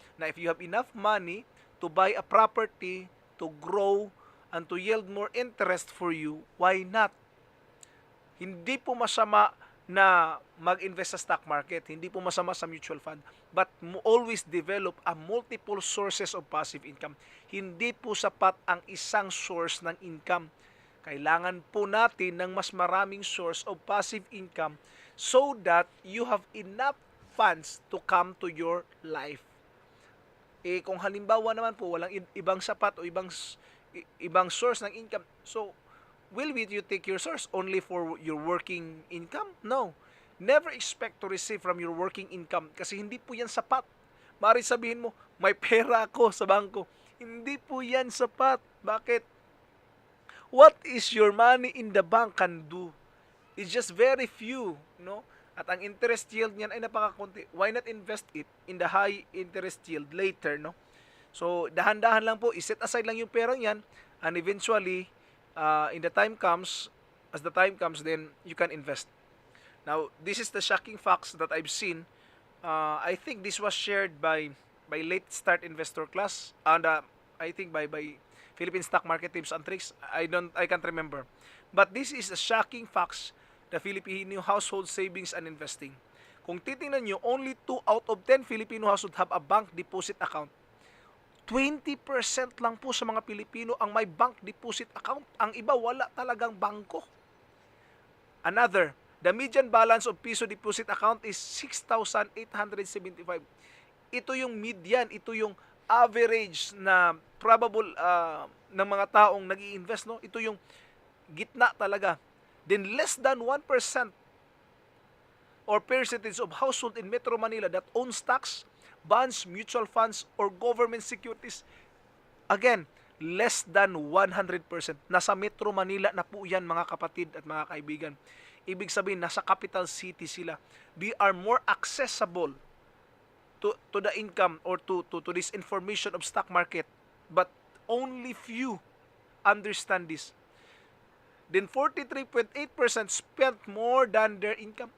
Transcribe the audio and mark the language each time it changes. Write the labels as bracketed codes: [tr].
[en] Na if you have enough money to buy a property, to grow, and to yield more interest for you, why not? [tl] Hindi po masama na mag-invest sa stock market. Hindi po masama sa mutual fund. [en] But always develop a multiple sources of passive income. [tl] Hindi po sapat ang isang source ng income. Kailangan po natin ng mas maraming [en] source of passive income so that you have enough funds to come to your life. [tl] Kung halimbawa naman po walang ibang sapat o ibang source ng income, [en] so will you take your source only for your working income? No. Never expect to receive from your working income [tl] kasi hindi po yan sapat. Maaari sabihin mo, may pera ako sa bangko. Hindi po yan sapat. Bakit? [en] What is your money in the bank can do? It's just very few, no? [tl] At ang interest yield niyan ay napakakunti. [en] Why not invest it in the high interest yield later, [tl] no? So, dahan-dahan lang po, iset aside lang yung perang yan [en] and eventually, in the time comes, as the time comes, then you can invest. Now, this is the shocking facts that I've seen. I think this was shared by late start investor class, and I think by Philippine stock market tips and tricks. I can't remember. But this is the shocking facts, the Filipino household savings and investing. [tl] Kung titingnan nyo, [en] only 2 out of 10 Filipino household have a bank deposit account. [tl] 20% lang po sa mga Pilipino ang may bank deposit account. Ang iba wala talagang bangko. [en] Another, the median balance of piso deposit account is 6,875. [tl] Ito yung median, ito yung average na probable ng mga taong nag-i-invest, no? Ito yung gitna talaga. [en] Then less than 1% or percentage of household in Metro Manila that own stocks, bonds, mutual funds, or government securities. Again, less than 100%. [tl] Nasa Metro Manila na po yan, mga kapatid at mga kaibigan. Ibig sabihin, nasa capital city sila. [en] They are more accessible to the income or to this information of stock market. But only few understand this. Then 43.8% spent more than their income.